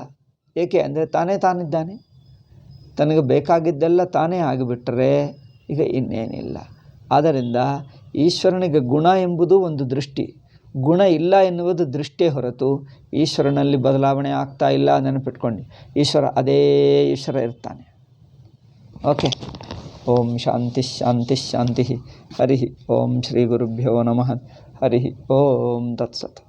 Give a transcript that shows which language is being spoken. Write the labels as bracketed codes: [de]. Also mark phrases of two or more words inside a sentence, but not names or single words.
[kn] ಏಕೆ ಅಂದರೆ ತಾನಿದ್ದಾನೆ, ತನಗೆ ಬೇಕಾಗಿದ್ದೆಲ್ಲ ತಾನೇ ಆಗಿಬಿಟ್ರೆ ಈಗ ಇನ್ನೇನಿಲ್ಲ. ಆದ್ದರಿಂದ ಈಶ್ವರನಿಗೆ ಗುಣ ಎಂಬುದು ಒಂದು ದೃಷ್ಟಿ, ಗುಣ ಇಲ್ಲ ಎನ್ನುವುದು ದೃಷ್ಟಿಯೇ ಹೊರತು ಈಶ್ವರನಲ್ಲಿ ಬದಲಾವಣೆ ಆಗ್ತಾ ಇಲ್ಲ. ನೆನಪಿಟ್ಕೊಂಡು ಅದೇ ಈಶ್ವರ ಇರ್ತಾನೆ. ಓಕೆ. [sa] ಓಂ ಶಾಂತಿ ಶಾಂತಿ ಶಾಂತಿ. ಹರಿ ಓಂ ಶ್ರೀ ಗುರುಭ್ಯೋ ನಮಃ. ಹರಿ ಓಂ ತತ್ಸತ್.